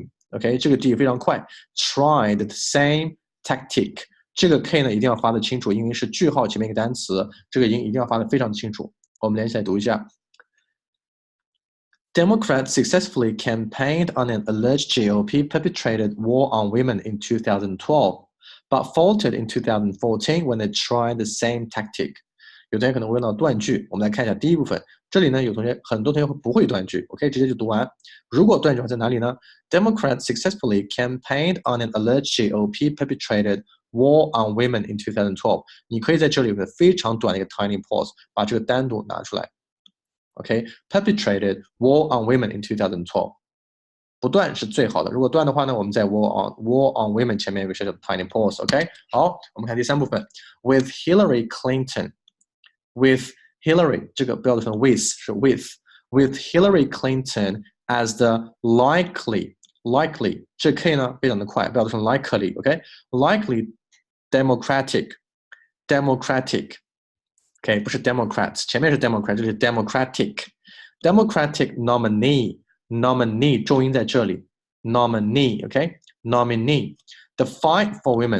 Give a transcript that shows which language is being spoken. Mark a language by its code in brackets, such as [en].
[zh] OK 这个 d 非常快 tried the same tactic 这个 K 呢一定要发得清楚，因为是句号前面一个单词，这个音一定要发得非常的清楚。我们连起来读一下。 [en] Democrats successfully campaigned on an alleged GOP perpetrated war on women in 2012, but faltered in 2014 when they tried the same tactic. [zh] 有同学可能会问到断句，我们来看一下第一部分。这里呢，很多同学会不会断句，我可以直接就读完。 [en] 如果断句在哪里呢？Democrats successfully campaigned on an alleged GOP perpetrated war on women in 2012. [zh] 你可以在这里有个非常短的一个 tiny pause， 把这个单独拿出来。 [en] OK， perpetrated war on women in 2012. [zh] 不断是最好的，如果断的话呢，我们在 war on women 前面有个小小的 tiny pause。OK， 好，我们看第三部分。 [en] With Hillary Clinton。With Hillary 这个不要读成 with 是 with Hillary Clinton as the likely 这 K 呢非常的快不要读成 likely OK likely Democratic OK 不是 Democrats 前面是 Democrat 这是 Democratic nominee 重音在这里 nominee OK nominee the fight for